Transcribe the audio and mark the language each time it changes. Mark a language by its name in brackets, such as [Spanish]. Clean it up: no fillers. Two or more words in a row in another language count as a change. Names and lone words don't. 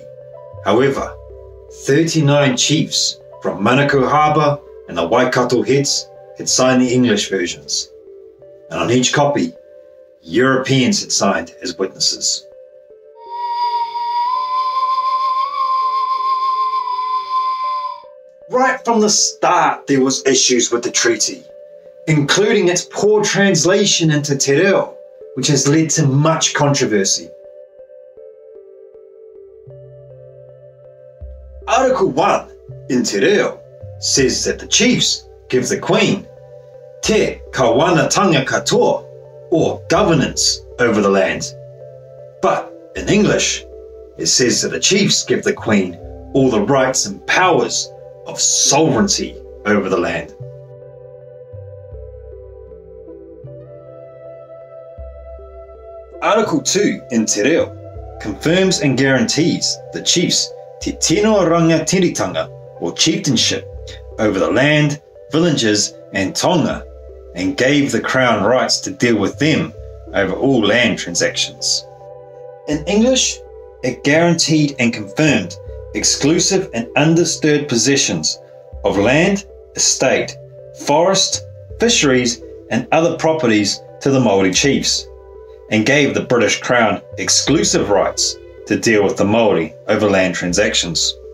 [English] However, 39 chiefs from Manukau Harbour and the Waikato Heads had signed the English versions, and on each copy, Europeans had signed as witnesses. Right from the start, there was issues with the treaty, including its poor translation into [Māori] te reo, [English] which has led to much controversy. Article 1 in [Māori] te reo [English] says that the chiefs give the Queen [Māori] te kawanatanga katoa, [English] or governance over the land. But in English, it says that the chiefs give the Queen all the rights and powers of sovereignty over the land. Article 2 in [Māori] Te Reo [English] confirms and guarantees the chiefs [Māori] te tino rangatiritanga, [English] or chieftainship, over the land, villages and tonga, and gave the Crown rights to deal with them over all land transactions. In English, it guaranteed and confirmed exclusive and undisturbed possessions of land, estate, forest, fisheries and other properties to the Maori chiefs, and gave the British Crown exclusive rights to deal with the Maori over land transactions.